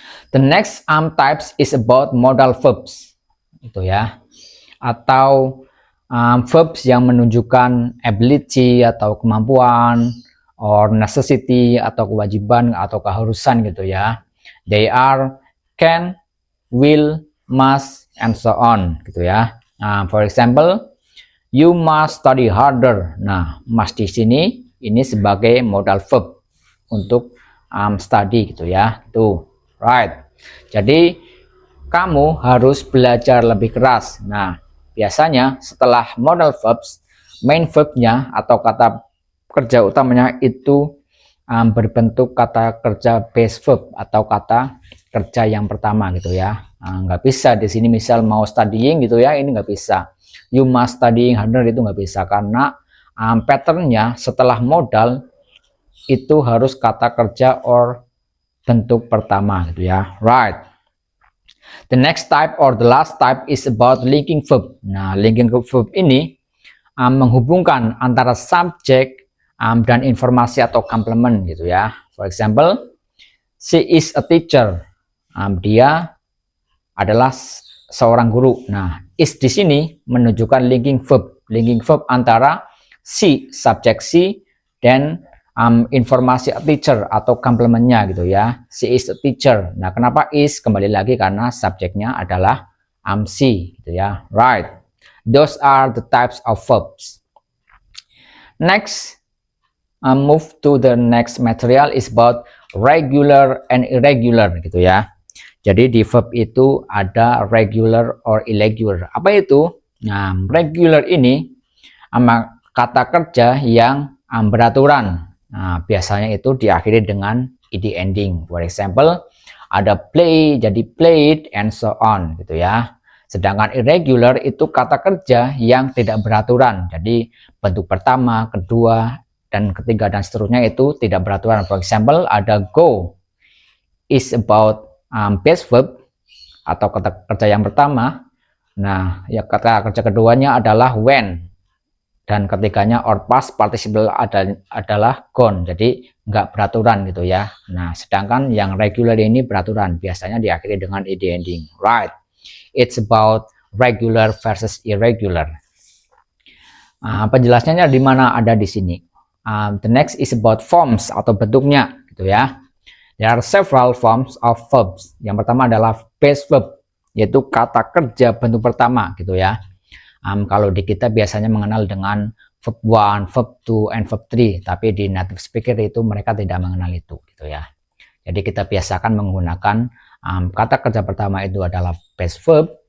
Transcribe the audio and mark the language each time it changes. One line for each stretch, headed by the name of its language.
English: The next types is about modal verbs
Indonesian: gitu ya, atau verbs yang menunjukkan ability atau kemampuan, or necessity atau kewajiban atau keharusan gitu ya.
English: They are can, will, must, and so on
Indonesian: gitu ya.
English: For example, you must study harder.
Indonesian: Nah, must di sini ini sebagai modal verb untuk study gitu ya. Tuh, right. Jadi kamu harus belajar lebih keras. Nah, biasanya setelah modal verbs, main verbnya atau kata kerja utamanya itu berbentuk kata kerja base verb atau kata kerja yang pertama gitu ya. Nggak bisa di sini misal mau studying gitu ya, ini nggak bisa.
English: You must studying harder
Indonesian: itu nggak bisa karena patternnya setelah modal itu harus kata kerja or bentuk pertama gitu ya, right?
English: The next type or the last type is about linking verb.
Indonesian: Nah, linking verb ini menghubungkan antara subjek dan informasi atau komplement gitu ya.
English: For example, she is a teacher.
Indonesian: Dia adalah seorang guru. Nah, is di sini menunjukkan linking verb antara she, subjek she, dan informasi a teacher atau komplementnya gitu ya.
English: She is a teacher.
Indonesian: Nah, kenapa is? Kembali lagi karena subjeknya adalah she gitu ya.
English: Right. Those are the types of verbs. Next, move to the next material is about regular and irregular
Indonesian: gitu ya. Jadi di verb itu ada regular or irregular. Apa itu? Nah, regular ini kata kerja yang beraturan. Nah, biasanya itu diakhiri dengan ed ending.
English: For example,
Indonesian: ada play jadi played and so on gitu ya. Sedangkan irregular itu kata kerja yang tidak beraturan. Jadi bentuk pertama, kedua, dan ketiga dan seterusnya itu tidak beraturan.
English: For example, ada go is about base verb
Indonesian: atau kata kerja yang pertama. Nah, ya kata kerja keduanya adalah when, dan ketiganya or past participle adalah gone. Jadi nggak beraturan gitu ya. Nah, sedangkan yang regular ini beraturan, biasanya diakhiri dengan ed ending.
English: Right. It's about regular versus irregular.
Indonesian: Penjelasannya di mana ada di sini.
English: The next is about forms
Indonesian: atau bentuknya gitu ya.
English: There are several forms of verbs.
Indonesian: Yang pertama adalah base verb, yaitu kata kerja bentuk pertama gitu ya. Kalau di kita biasanya mengenal dengan verb 1, verb 2, and verb 3, tapi di native speaker itu mereka tidak mengenal itu gitu ya. Jadi kita biasakan menggunakan kata kerja pertama itu adalah base verb.